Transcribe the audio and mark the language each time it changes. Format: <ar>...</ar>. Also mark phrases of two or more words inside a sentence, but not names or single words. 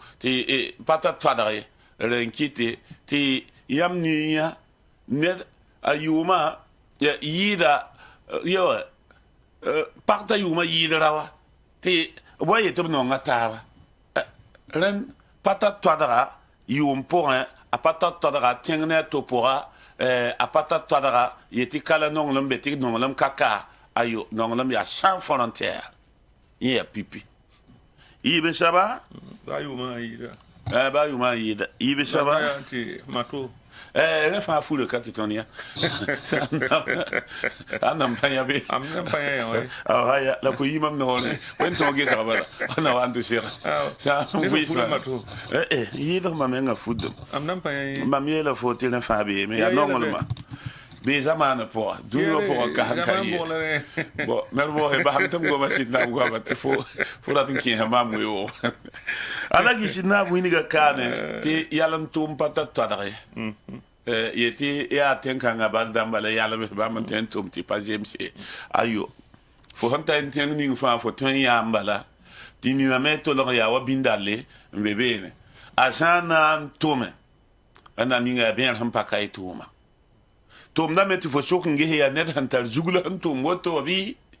<mos>tɩ pa tar toadg ye rẽn kɩtɩ tɩ yãmb nii yã ned a yʋʋmã yɩɩda yawa pag t'a yʋʋmã yɩɩdra wa tɩ b wa yetɩ b nonga taaba rẽn pa tar toadga yʋʋm pʋgẽ a pa tar toadga tẽng ne a to pʋga a pa tar toadga yetɩ kala nonglem be tɩ nonglem ka ka ayo nonglem yaa</mos> <fr>sans frontière</fr> <mos>yẽ yaa pipi yiib n saba ba yʋʋmã yɩɩda ba yʋʋmã n yɩɩda yiib n saba tɩ mato rẽ fãa furã ka tɩ tõnd yã a nam pa yã be am nan pa yã wa ya la ko yimam noore wen to gesga bala na wan to sira sa mato yɩɩdg mam menga fudum am nan pa yã mam yeela fo tɩ rẽ fãa beeme yaa nonglmã bee zamaanã pʋga dũniyã pʋgã ka sẽn ka yɩ mer boose basem tɩ m goma sɩd naam goaba tɩ fo rat n kẽesa maam weoogo ala gi sɩd naam wĩnga kaane tɩ yalem tʋʋm pa tar toadg ye yetɩ yaa tẽn-kãngã bal dãmba la yalem bãmb n tõe n tʋm tɩ pa zemse ayo fo sẽn tar n tẽng ning fãa fo tõe n yãam bala tɩ nina me tolg yaa wa bĩndalle n be beene a sã n na n tʋme a na ninga yaa bẽer sẽn pa ka y tʋʋma tʋʋmdame tɩ fo sok n ges yaa ned sẽn tar zugla sẽn tʋʋm woto bɩ</mos>